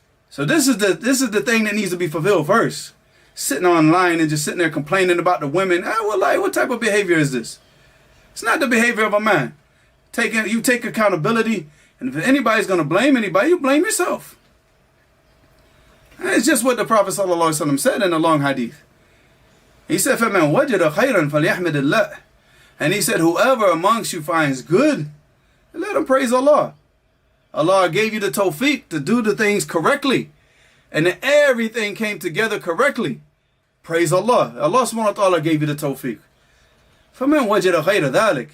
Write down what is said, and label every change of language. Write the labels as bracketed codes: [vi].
[en] So this is the thing that needs to be fulfilled first. Sitting online and just sitting there complaining about the women. What type of behavior is this? It's not the behavior of a man. You take accountability, and if anybody's going to blame anybody, you blame yourself. And it's just what the Prophet ﷺ said in a long hadith. He said, [ar] فَمَنْ وَجَدَ خَيْرًا فَلْيَحْمِدِ اللَّهِ. [en] And he said, whoever amongst you finds good, let him praise Allah. Allah gave you the tawfiq to do the things correctly. And then everything came together correctly. Praise Allah. Allah subhanahu wa ta'ala gave you the tawfiq. [ar] فَمَنْ وَجَدَ خَيْرَ ذَلِكَ.